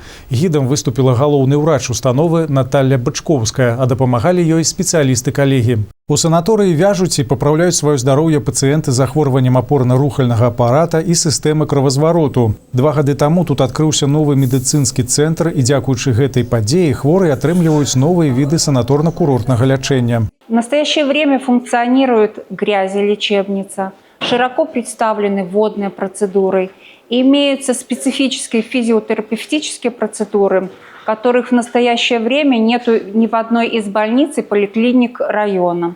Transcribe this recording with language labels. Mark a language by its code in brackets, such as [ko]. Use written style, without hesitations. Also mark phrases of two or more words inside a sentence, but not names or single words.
[be] Гідам выступіла галоўны ўрач установы Наталья Бачковская, а дапамагалі ёй спецыялісты-калегі. У санаторыі Вяжуці папраўляюць сваё здароўе пацыенты з захворваннем апорна-рухальнага апарата і сістэмы кровазвароту. 2 гады таму тут адкрыўся новы медыцынскі цэнтр, і дзякуючы гэтай падзеі хворыя атрымліваюць новыя віды санаторна-курортнага лячэння. [ru] В настоящее время функционирует грязелечебница, широко представлены водные процедуры, и имеются специфические физиотерапевтические процедуры, которых в настоящее время нет ни в одной из больниц и поликлиник района.